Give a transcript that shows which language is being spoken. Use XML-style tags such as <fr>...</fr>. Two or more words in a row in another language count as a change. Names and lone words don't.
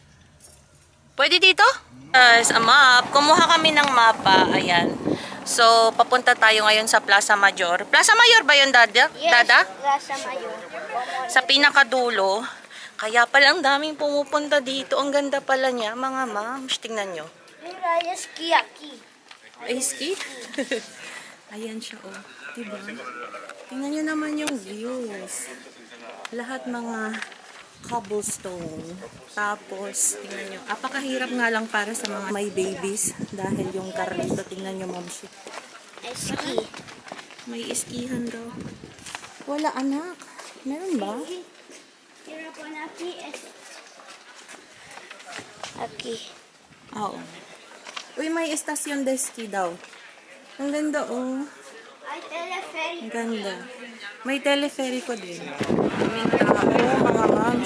<tl>Pwede dito?</tl> <en>Yes, a map.</en> <tl>Kumuha kami ng mapa. Ayan. So, papunta tayo ngayon sa Plaza Mayor. Plaza Mayor ba yun, Dada? Yes, Dada? Plaza Mayor. Sa pinakadulo. Kaya pala ang daming pumupunta dito. Ang ganda pala niya, mga mams. Tingnan nyo.</tl> <es>Mira, ski aquí.</es> <tl>Ay, ski? Ayan siya, Diba? Tingnan nyo naman yung views. Lahat mga cobblestone. Tapos, tingnan nyo. Apakahirap nga lang para sa mga may babies. Dahil yung car dito, tingnan nyo, mams. Ski. May iskihan daw. Wala, anak. Meron ba?</tl> <es>Quiero poner aquí. Aquí.</es> <tl>Oo. Uy, may</tl> <es>estasyon de ski</es> <tl>daw. Ang ganda,</tl> <es>Hay teleférico.</es> <tl>Ang ganda. May teleferiko din. Daming tao, mga moms.</tl>